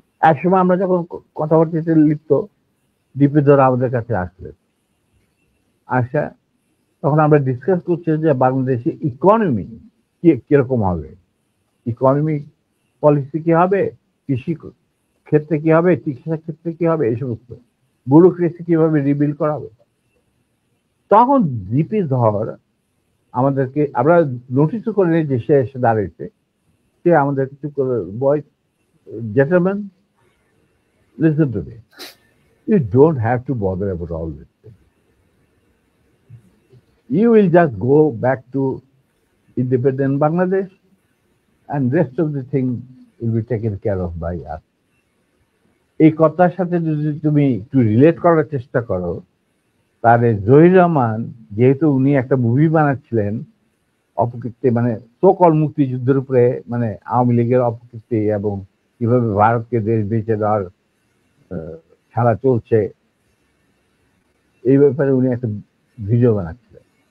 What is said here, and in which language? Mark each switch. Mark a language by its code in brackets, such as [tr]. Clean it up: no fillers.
[bn] একসময় আমরা যখন কথাবার্তাতে লিপ্ত, ডিপি ধর আমাদের কাছে আসলেন, আসা তখন আমরা ডিসকাস করছি যে বাংলাদেশে ইকোনমি কিরকম হবে, ইকোনমি পলিসি কি হবে, কৃষি ক্ষেত্রে কি হবে, চিকিৎসা ক্ষেত্রে কি হবে, এই সমস্ত ব্যুরোক্রেসি কিভাবে রিবিল্ড করা হবে। তখন জিপি ধর আমাদেরকে, আমরা নোটিসও করে নিই যে সে এসে দাঁড়িয়েছে, সে আমাদের কিছু করে, বয় [en] gentlemen, listen to me. You don't have to bother about all this thing. You will just go back to independent Bangladesh and rest of the thing will be taken care of by us. [bn] এই কথার সাথে যদি তুমি একটু relate করার চেষ্টা করো, তাহলে জহির রহমান, যেহেতু উনি একটা মুভি বানাচ্ছিলেন অপকীর্তি, মানে সকল মুক্তিযুদ্ধের উপরে, মানে আওয়ামী লীগের অপকীর্তি এবং কিভাবে ভারতকে দেশ বেঁচে দেওয়ার খেলা চলছে, এই ব্যাপারে উনি একটা ভিডিও বানাচ্ছিলেন।